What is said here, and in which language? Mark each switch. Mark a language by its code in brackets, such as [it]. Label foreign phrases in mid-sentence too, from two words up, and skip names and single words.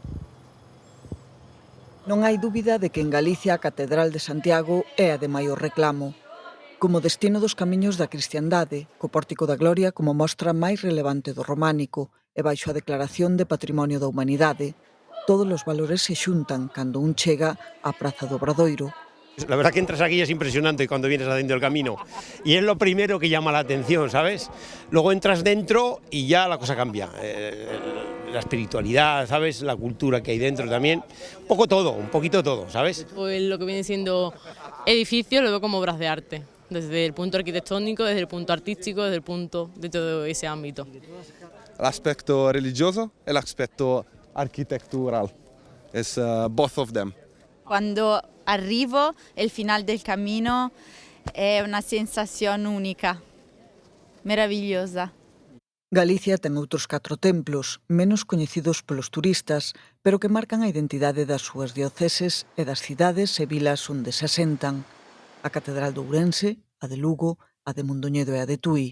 [gl] Non hai dúbida de que en Galicia a Catedral de Santiago é a de maior reclamo. Como destino dos camiños da cristiandade, co Pórtico da Gloria como mostra máis relevante do románico e baixo a Declaración de Patrimonio da Humanidade, todos os valores se xuntan cando un chega á Praza do Obradoiro. [es] La verdad que entras aquí es impresionante cuando vienes haciendo el camino y es lo primero que llama la atención, ¿sabes? Luego entras dentro y ya la cosa cambia. La espiritualidad, ¿sabes? La cultura que hay dentro también. Un poco todo, un poquito todo, ¿sabes? Pues lo que viene siendo edificio lo veo como obras de arte, desde el punto arquitectónico, desde el punto artístico, desde el punto de todo ese ámbito. El aspecto religioso, el aspecto arquitectural, es [en] both of them. [es] Cuando arrivo, el final del camino è una sensación única, maravillosa. [gl] Galicia ten outros 4 templos, menos coñecidos polos turistas, pero que marcan a identidade das súas dioceses e das cidades e vilas onde se asentan. A Catedral de Ourense, a de Lugo, a de Mondoñedo e a de Tui.